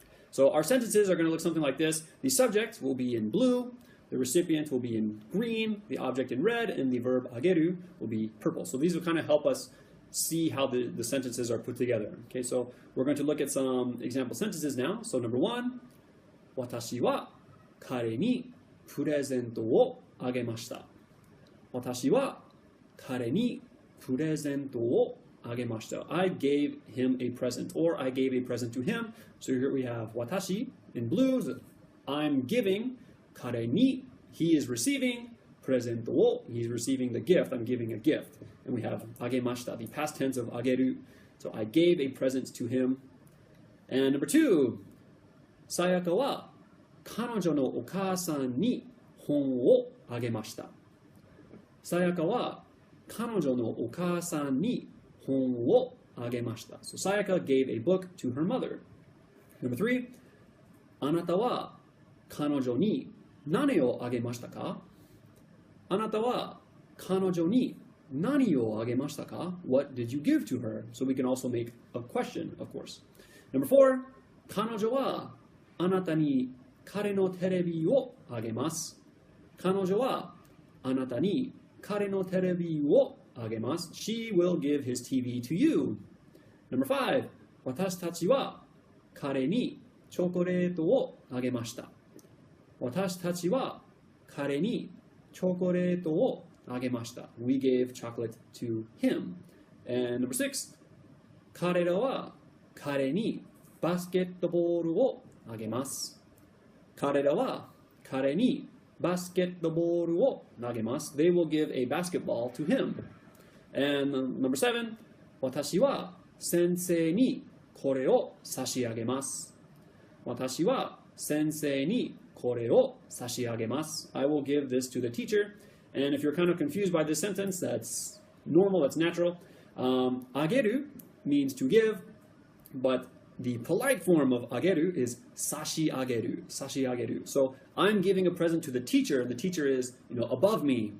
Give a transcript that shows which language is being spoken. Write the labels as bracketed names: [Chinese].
[English] So our sentences are going to look something like this. The subject will be in blue, the recipient will be in green, the object in red, and the verb ageru will be purple. So these will kind of help us see how the sentences are put together. Okay, so we're going to look at some example sentences now. So number one, [Japanese] 私は彼にプレゼントをあげました。私は彼にプレゼントをあげました。 [English] I gave him a present, or I gave a present to him. So here we have 私 in blue. I'm giving. [Japanese] 彼に [English] he is receiving. [Japanese] プレゼントを [English] he's receiving the gift. I'm giving a gift. And we have あげました, the past tense of あげる. So I gave a present to him. And number two, [Japanese] さやかは彼女のお母さんに本をあげました。さやかは彼女のお母さんに本をあげました。 [English] So Sayaka gave a book to her mother. Number three, [Japanese] あなたは彼女に何をあげましたか？あなたは彼女に何をあげましたか？ [English] What did you give to her? So we can also make a question, of course. Number four, [Japanese] 彼女はあなたに彼のテレビをあげます。彼女はあなたに彼のテレビをあげます。 [English] She will give his TV to you. Number five, [Japanese] 私たちは彼にチョコレートをあげました。私たちは彼にチョコレートをあげました。 [English] We gave chocolate to him. And number six, [Japanese] 彼らは彼にバスケットボールをあげます。彼らは彼にバスケットボールを投げます。 [English] They will give a basketball to him. And number seven, [Japanese] 私は先生にこれを差し上げます。私は先生にこれを差し上げます。 [English] I will give this to the teacher. And if you're kind of confused by this sentence, that's normal, that's natural. Ageru means to give, but the polite form of ageru is sashi ageru, sashi ageru. So I'm giving a present to the teacher, and the teacher is, above me.